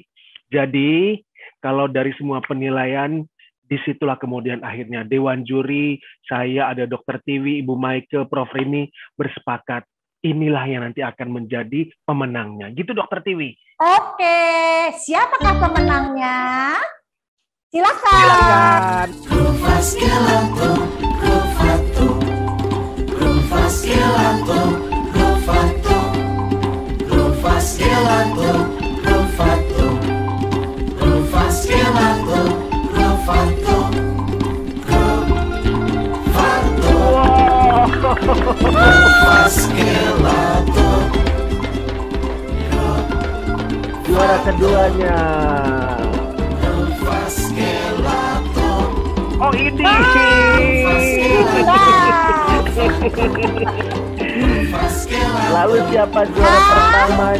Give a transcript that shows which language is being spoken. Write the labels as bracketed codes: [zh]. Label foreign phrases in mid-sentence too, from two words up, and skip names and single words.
[id] Jadi kalau dari semua penilaian, disitulah kemudian akhirnya Dewan Juri, saya ada Dr. Tiwi, Ibu Maike, Prof. Rini bersepakat. Inilah yang nanti akan menjadi pemenangnya. Gitu Dr. Tiwi. Oke, siapakah pemenangnya? Silakan. Silakan. Rufus Gelato, Rufato. Rufus Gelato, Rufato. Rufus Gelato, Rufato. Rufus Gelato, Rufato. Rufato. Rufus Gelato. Juara keduanya. Rufus Gelato. Oh ini. Rufus Gelato. Lalu siapa juara pertamanya?